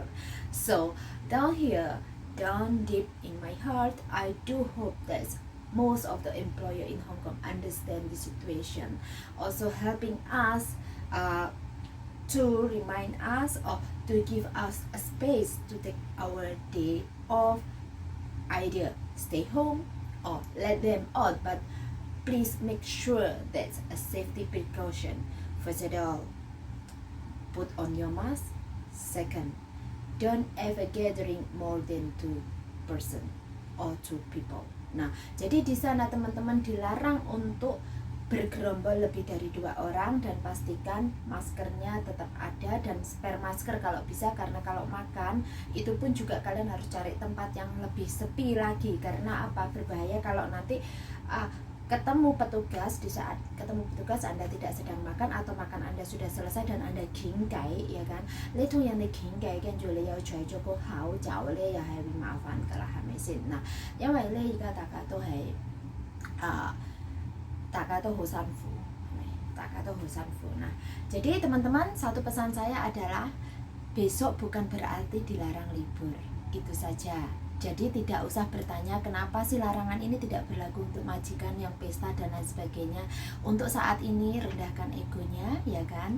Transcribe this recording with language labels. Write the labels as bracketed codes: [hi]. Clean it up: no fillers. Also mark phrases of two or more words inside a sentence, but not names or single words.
[en] So down here, down deep in my heart, I do hope that most of the employer in Hong Kong understand the situation, also helping us to remind us or to give us a space to take our day off, either stay home or let them out, but please make sure that's a safety precaution. First of all, put on your mask. Second, don't ever gathering more than 2 person or 2 people. [id] Nah, jadi di sana teman-teman dilarang untuk bergerombol lebih dari 2 orang, dan pastikan maskernya tetap ada dan spare masker kalau bisa, karena kalau makan itu pun juga kalian harus cari tempat yang lebih sepi lagi. Karena apa? Berbahaya kalau nanti ketemu petugas, di saat ketemu petugas Anda tidak sedang makan atau makan Anda sudah selesai dan Anda gingkai ya kan. Itu yang gingkai kan juga [yue] 要除咗個口罩咧，又係會麻煩㗎啦，係咪先？嗱，因為咧而家大家都係大家都好辛苦，大家都好辛苦. [id] Nah, jadi teman-teman, satu pesan saya adalah besok bukan berarti dilarang libur, itu saja Jadi tidak usah bertanya kenapa sih larangan ini tidak berlaku untuk majikan yang pesta dan lain sebagainya. Untuk saat ini rendahkan egonya, ya kan?